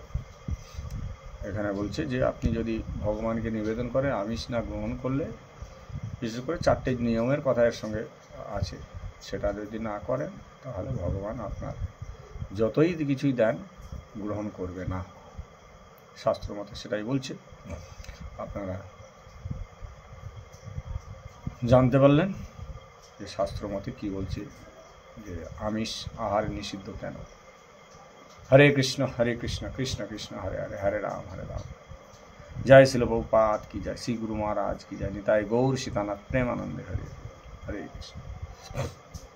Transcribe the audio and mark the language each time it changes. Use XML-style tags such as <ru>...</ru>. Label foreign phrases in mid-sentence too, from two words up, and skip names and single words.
<bn>এখানে বলছে যে আপনি যদি ভগবানকে নিবেদন করেন, আমিষ না গ্রহণ করলে, বিশেষ করে 4টে নিয়মের কথা এর সঙ্গে আছে, সেটা যদি না করেন তাহলে ভগবান আপনার যতই কিছুই দেন গ্রহণ করবে না। শাস্ত্র মতে সেটাই বলছে। আপনারা জানতে পারলেন যে শাস্ত্র মতে কী বলছে, যে আমিষ আহার নিষিদ্ধ কেন।</bn> <sa>हरे कृष्ण कृष्ण कृष्ण हरे हरे, हरे राम राम।</sa> <hi>जय शिल प्रभुपाद की जय, श्री गुरु महाराज की जय, निताई गौर सीतानाथ प्रेमानंदे हरे हरे कृष्ण।</hi>